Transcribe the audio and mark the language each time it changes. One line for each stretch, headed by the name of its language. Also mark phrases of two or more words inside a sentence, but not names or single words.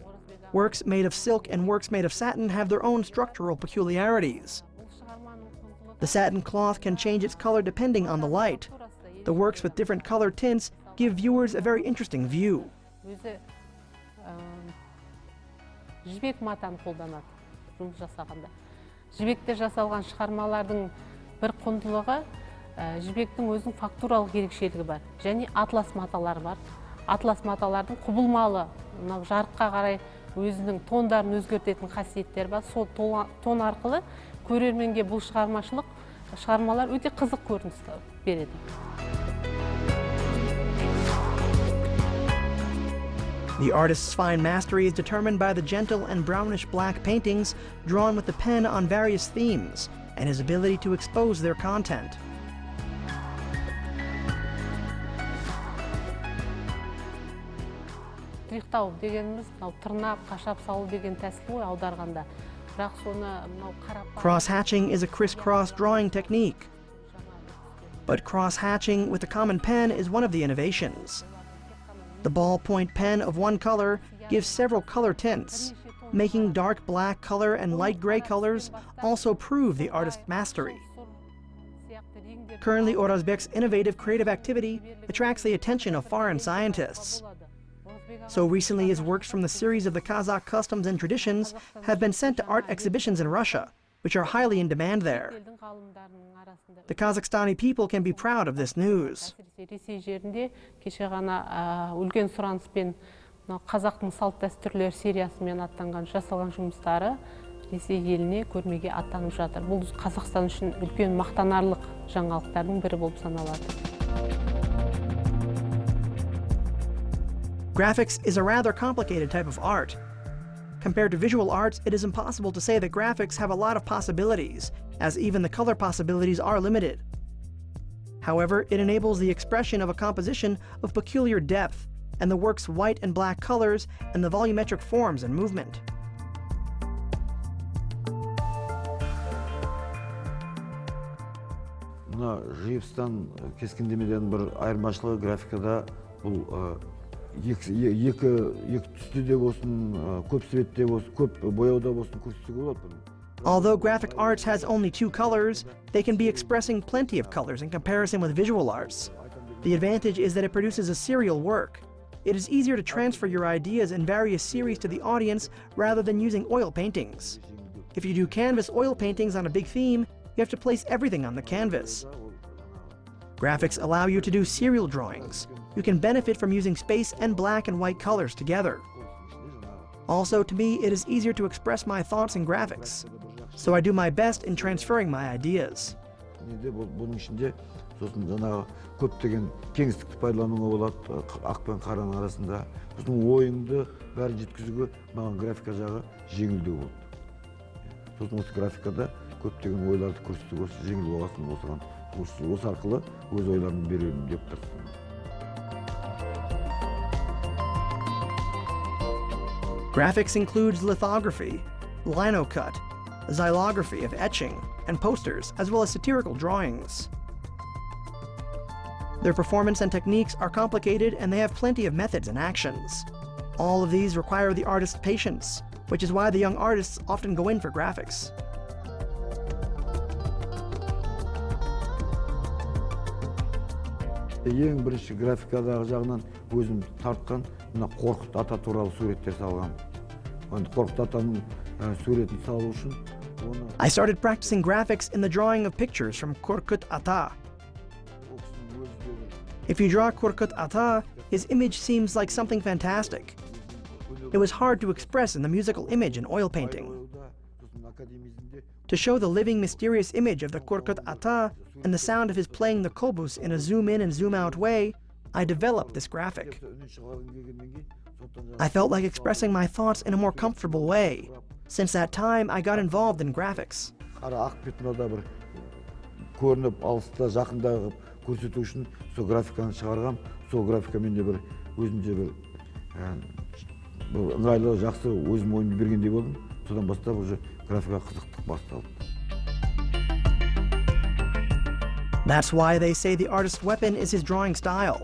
English: Works made of silk and works made of satin have their own structural peculiarities. The satin cloth can change its color depending on the light. The works with different color tints give viewers a very interesting view.
Kazakh: Jibek матаны қолданады жұмыс жасағанда. Жібекте жасалған шығармалардың бір құндылығы, жібектің өзінің фактуралық ерекшелігі бар. Және атлас маталар бар. Атлас маталардың құбылмалы, жарыққа қарай өзінің тондарын өзгертетін қасиеттер бар. Сол тон арқылы көрерменге бұл шығармалар өте қызық көрініс береді.
English: The artist's fine mastery is determined by the gentle and brownish-black paintings drawn with the pen on various themes, and his ability to expose their content.
Kazakh: Триқтау дегеніміз, тырнап, қашап салу деген тәсіл ғой аударғанда. Бірақ соны қарап...
English: Cross-hatching is a criss-cross drawing technique. But cross-hatching with a common pen is one of the innovations. The ballpoint pen of one color gives several color tints. Making dark black color and light gray colors also prove the artist's mastery. Currently, Orazbek's innovative creative activity attracts the attention of foreign scientists. So recently, his works from the series of the Kazakh customs and traditions have been sent to art exhibitions in Russia, which are highly in demand there. The Kazakhstani people can be proud of this news.
Kazakh: Ресей жерінде кеше ғана үлкен сұраныспен Қазақтың салт дәстүрлер сериясымен аттанған жасалған жұмыстары Ресей еліне көрмеге аттанып жатыр. Бұл Қазақстан үшін үлкен мақтанарлық жаңалықтардың бірі болып саналады.
English: Graphics is a rather complicated type of art. Compared to visual arts, it is impossible to say that graphics have a lot of possibilities, as even the color possibilities are limited. However, it enables the expression of a composition of peculiar depth, and the work's white and black colors, and the volumetric forms and movement.
Kazakh: Мына живстан кескіндемеден бір айырмашылығы графикада бұл екі түсті де болсын, көп светте болсын, көп бояуда болсын көрсетуге болады.
English: Although graphic arts has only 2 colors, they can be expressing plenty of colors in comparison with visual arts. The advantage is that it produces a serial work. It is easier to transfer your ideas in various series to the audience rather than using oil paintings. If you do canvas oil paintings on a big theme, you have to place everything on the canvas. Graphics allow you to do serial drawings. You can benefit from using space and black and white colors together. Also, to me, it is easier to express my thoughts in graphics. So I do my best in transferring my ideas.
Kazakh: Bunun içinde sosun жаңағы көптеген кеңістікті пайдалануға болады, ақ пен қараның арасында. Сосын ойыңды бәрін жеткізуге маған графика жағы жеңілдеу болды. Сосын осы графикада көптеген ойларды көрсетуге жеңіл болғасын осыған. Осы арқылы өз ойларымды беремін деп тырыстым.
English: Graphics includes lithography, linocut, xylography of etching, and posters, as well as satirical drawings. Their performance and techniques are complicated, and they have plenty of methods and actions. All of these require the artist's patience, which is why the young artists often go in for graphics.
Kazakh: Ең бірінші графикадағы жағынан өзім тартқан мына Қорқыт ата туралы суреттер салғам. Қорқыт атаның суретін салу үшін
English: I started practicing graphics in the drawing of pictures from Korkut Ata. If you draw Korkut Ata, his image seems like something fantastic. It was hard to express in the musical image in oil painting. To show the living, mysterious image of the Korkut Ata and the sound of his playing the kobus in a zoom-in and zoom-out way, I developed this graphic. I felt like expressing my thoughts in a more comfortable way. Since that time, I got involved in graphics.
Kazakh: Көрініп, алыста, жақында көрсету үшін сол графиканы шығарғам. Сол графика менде бір өзімде бір ыңғайлы, жақсы өзім ойымды бергендей болдым. Содан бастап уже графика қызықтық басталды.
English: That's why they say the artist's weapon is his drawing style.